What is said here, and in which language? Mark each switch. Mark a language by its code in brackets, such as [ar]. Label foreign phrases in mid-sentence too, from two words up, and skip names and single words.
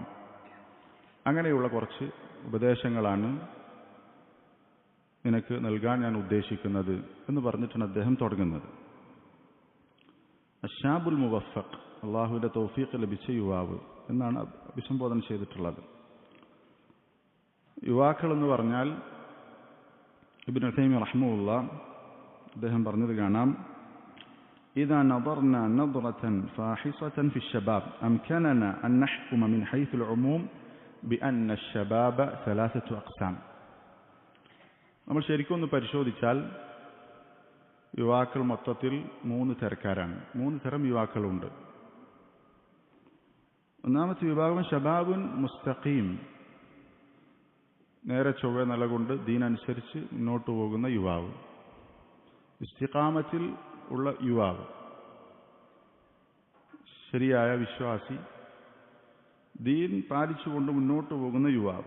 [ml] അങ്ങനെയുള്ള കുറച്ച് ഉപദേശങ്ങളാണ് നിനക്ക് നൽകാൻ ഞാൻ ഉദ്ദേശിക്കുന്നത് എന്ന് പറഞ്ഞിട്ടാണ് അദ്ദേഹം തുടങ്ങുന്നത്. [ar] الشاب الموفق, [ml] അള്ളാഹുവിൻ്റെ തൗഫീഖ് ലഭിച്ച യുവാവ് എന്നാണ് അഭിസംബോധന ചെയ്തിട്ടുള്ളത്. യുവാക്കൾ എന്ന് പറഞ്ഞാൽ ഇബ്നു തൈമിയ്യ റഹിമഹുല്ലാഹ് അദ്ദേഹം പറഞ്ഞത് കാണാം: [ar] إذا نظرنا نظرة فاحصة في الشباب أمكننا أن نحكم من حيث العموم بأن الشباب ثلاثة أقسام. [ml] നമ്മൾ ശരിക്കും ഒന്ന് പരിശോധിച്ചാൽ യുവാക്കൾ മൊത്തത്തിൽ 3 തരക്കാരാണ്. 3 തരം യുവാക്കളുണ്ട്. ഒന്നാമത്തെ വിഭാഗം [ar] شباب مستقيم, [ml] നേരെ ചൊവ്വ നിലകൊണ്ട് ദീനനുസരിച്ച് മുന്നോട്ട് പോകുന്ന യുവാവ്, ഇസ്തിഖാമത്തിൽ ഉള്ള യുവാവ്, ശരിയായ വിശ്വാസി, ദീൻ പാലിച്ചുകൊണ്ട് മുന്നോട്ട് പോകുന്ന യുവാവ്.